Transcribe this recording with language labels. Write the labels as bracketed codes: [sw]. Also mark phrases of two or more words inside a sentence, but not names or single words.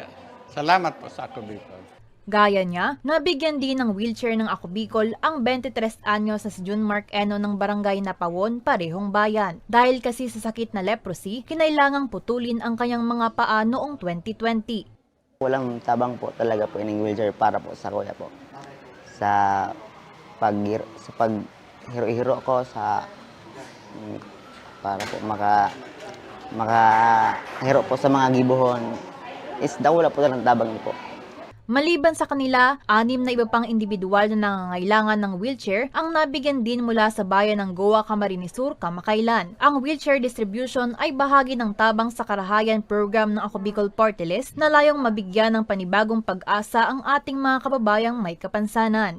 [tl] Salamat po sa Ako Bicol. Gaya niya, nabigyan din ng wheelchair ng Ako Bicol ang 23 anyos sa si June Mark Eno ng Barangay Napawon, parehong bayan. Dahil kasi sa sakit na leprosy, kinailangang putulin ang kanyang mga paa noong 2020. [bik] Walang tabang po talaga po ining wheelchair para po sa kuya po. Sa paghiro-hiro ko para po makahiro po sa mga gibuhon is wala po talagang tabang po. [tl] Maliban sa kanila, 6 na iba pang individual na nangangailangan ng wheelchair ang nabigyan din mula sa bayan ng Goa, Camarines Sur, kamakailan. Ang wheelchair distribution ay bahagi ng Tabang sa Karahayan program ng Ako Bicol Party List na layong mabigyan ng panibagong pag-asa ang ating mga kababayang may kapansanan.